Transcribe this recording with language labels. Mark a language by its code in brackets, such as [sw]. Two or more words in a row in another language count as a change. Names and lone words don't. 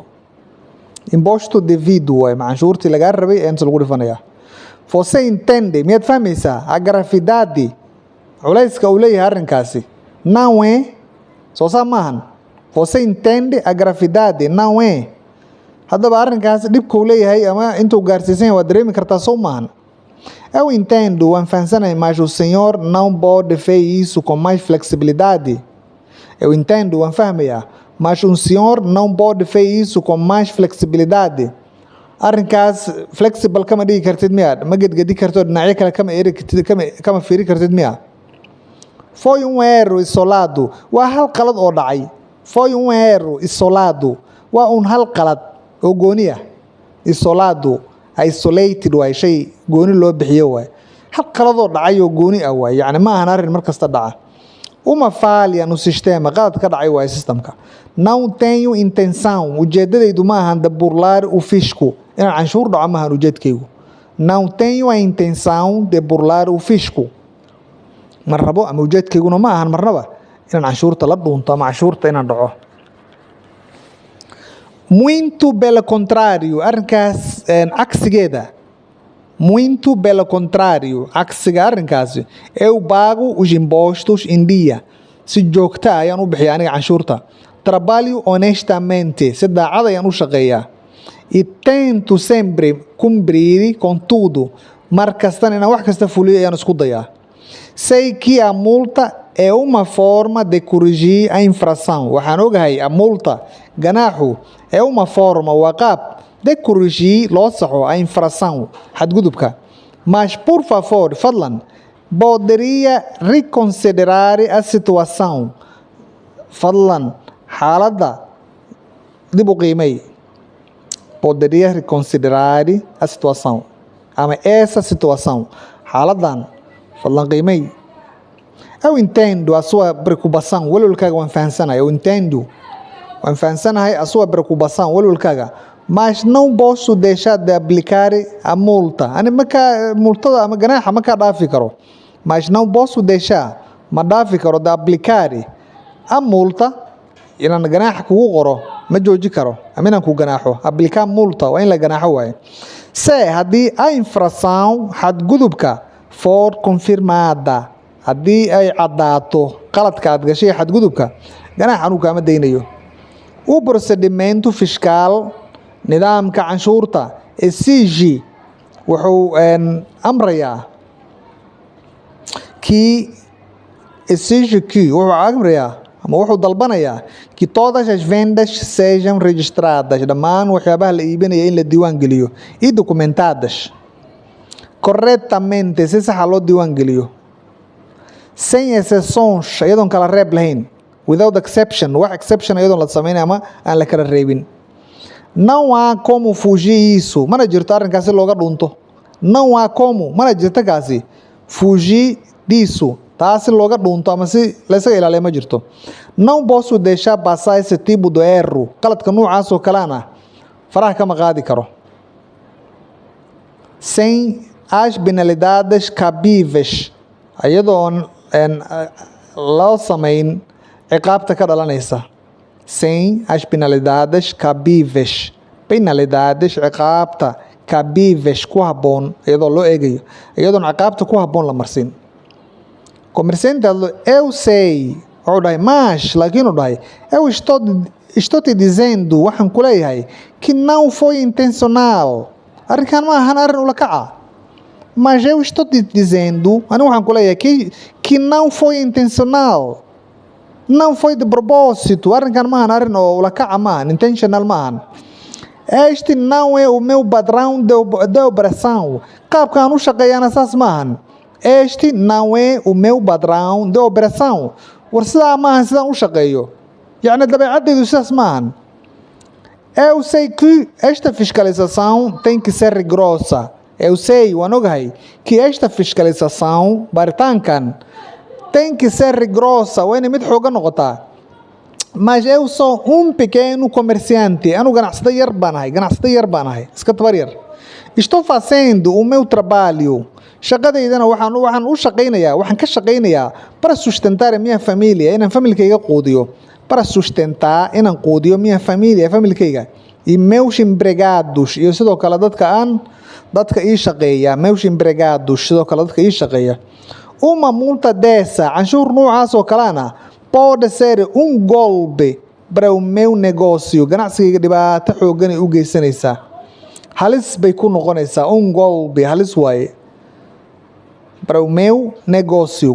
[pt] Imposto devido [so] waay, canshuurtii lagaa rabay ee inta lagu dhifanayaa. [pt] Você entende, [so] miyaad fahmaysaa [pt] a gravidade, [so] culayska uu leeyahay arrinkaasi? [pt] Não é, [so] soo saa maahan. [pt] Você entende a gravidade, não é. [so] Haddaba arrinkaasi dhibka uu leeyahay ama intuu gaarsiisan yahay waad dareemi kartaa, soo maahan. [pt] Eu entendo, [so] waan fahansanahay, [pt] mas o senhor não pode fazer isso com mais flexibilidade. Eu entendo, [so] waan fahmayaa, [pt] mas o senhor não pode fazer isso com mais flexibilidade. [so] Arrinkaas flexible kama dhigi kartid miyaa? Ma gedgedi kartid, dhinacyo kale kama eri kartid, kama fiiri kartid miyaa? [pt] Foi erro isolado, [so] waa hal qalad oo dhacay. [pt] foi erro isolado. [so] Waa hal qalad oo gooni ah. Isolado, isolated waay shay gooni loo bixiyo waay. Hal qaladoo dhacay oo gooni ah waay. Yacni ma ahan arrin mar kasta dhaca. [pt] Uma falha no sistema, [so] qalad ka dhacay waay systemka. [pt] Não tenho intenção, [so] ujeedadaydu ma ahan [pt] de burlar o fisco. [so] Inaan canshuur dhaco ma ahan ujeedkaygu. [pt] Não tenho a intenção de burlar o fisco. [so] Ma rabo ama ujeedkayguna ma ahan marnaba inaan canshuurta la dhuunto ama canshuurta inaan dhaco. [pt] Muito pelo contrário, [so] arrinkaas cagsigeeda. [pt] Muito pelo contrário, [so] cagsiga arrinkaasi. [pt] Eu pago os impostos em dia. [so] Si joogta ah ayaan u bixiyaa aniga canshuurta. [pt] Trabalho honestamente, [so] si daacad ayaan u shaqeeyaa. [pt] E tento sempre cumprir com tudo. [so] Mar kastana inaan wax kasta fuliyo ayaan isku dayaa. [pt] Sei que a multa é uma forma de corrigir a infração. [so] Waxaan ogahay [pt] a multa, ganaaxu, é uma forma, [so] waa qaab [pt] de corrigir [so] loo saxo [pt] a infração, [so] xadgudubka. [pt] Mas, por favor, fadlan, poderia reconsiderar a situação. [so] Fadlan, xaaladda dib u qiimay. [pt] Poderia reconsiderar a situação. Ama essa situação. [so] Xaaladdan, fadlan qiimay. [pt] Eu entendo a sua preocupação, [so] walwalkaaga waan fahansanahay, [pt] eu entendo. [so] Waan fahansanahay [pt] a sua preocupação, [so] walwalkaaga. [pt] Mas não posso deixar de aplicar a multa. [so] Ani multada ama ganaaxa ma ka dhaafi karo. [pt] Mas não posso deixar, [so] ma dhaafi karo [pt] de aplicar a multa. [so] Inaan ganaaxa kugu qoro ma jooji karo. Ama inaan ku ganaaxo. [pt] Aplicar multa [so] waa in la ganaaxo waaye. Se haddii [pt] a infração [so] xadgudubka [pt] for confirmada, [so] haddii ay caddaato qaladka aad gashay xadgudubka, ganaax anuu kaama daynayo. [pt] O procedimento fiscal, [so] nidaamka canshuurta, exige, wuxuu amrayaa ama wuxuu dalbanayaa que [pt] todas as vendas sejam registradas, [so] dhammaan waxyaabaha la iibinaya in la diiwaan geliyo, [pt] e documentadas corretamente, [so] si saxa loo diiwaan geliyo, [pt] sem exceções, [so] iyadoon kala reeb lahayn, [en] without exception, [so] wax exception iyadoon la sameynay ama aan la kala reebin. [pt] Não há como fugir isso, [so] mana jirto arrinkaasi looga dhunto. [pt] Não há como, [so] mana jirto kaasi [pt] fugir disso, [so] taasi looga dhunto ama si laysaga ilaaliya ma jirto. [pt] Não posso deixar passar esse tipo de erro, [so] qaladka noocaas oo kalena faraha kama qaadi karo. [pt] Sem as penalidades cabíveis, [so] iyadoon loo samayn ciqaabta ka dhalanaysa. [pt] Sem as penalidades cabíveis. Penalidades, [so] ciqaabta cabíveis, ku habboon, iyadoo loo eegayo, iyadoon ciqaabta ku habboon la marsin. [pt] Comerciante, eu sei, [so] wuxuu dhahay, mas, laakiin uu dhahay, [pt] eu estou te dizendo, [so] waxaan ku leeyahay, [pt] que não foi intencional. [so] Arrinkan ma ahan arrin ula kaca. [pt] Mas eu estou te dizendo, [so] anigu waxaan ku leeyahay, [pt] que não foi intencional. Não foi de propósito. [so] Arrinkan ma ahan arrin oo ula kaca ma ahan, intentional ma ahan. [pt] Este não é o meu padrão de operação. [so] Qaabkaan u shaqeeyana saas ma ahan. [pt] Este não é o meu padrão de operação. [so] War sidaa ma ahan sidaan u shaqeeyo. Yacni dabeecadaydu sidaas ma ahan. [pt] Eu sei que esta fiscalização tem que ser rigorosa. Eu sei, [so] waan ogahay, [pt] que esta fiscalização, baaritaankan, tem que ser rigorosa, [so] waa inay mid xooga noqotaa. [pt] Mas eu sou pequeno comerciante, [so] anu ganacsada yar baan ahay, iska tabar yar. [pt] Estou fazendo o meu trabalho, [so] shaqadaydana waxaan ka shaqaynayaa [pt] para sustentar a minha família, [so] inaan familkayga quudiyo, [pt] para sustentar, [so] inaan quudiyo [pt] minha família, familkayga, e meus empregados, [so] iyo sidoo kale dadka ii shaqeeya, [pt] meus empregados, [so] sidoo kale dadka ii shaqeeya. [pt] Uma multa dessa, [so] canshuur noocaas oo kalena, [pt] pode ser golpe para o meu negócio. [so] Ganacsigayga dhibaato xoogan ay u geysanaysaa. Halis bay ku noqonaysaa, golpe, halis waaye. [pt] Para o meu negócio.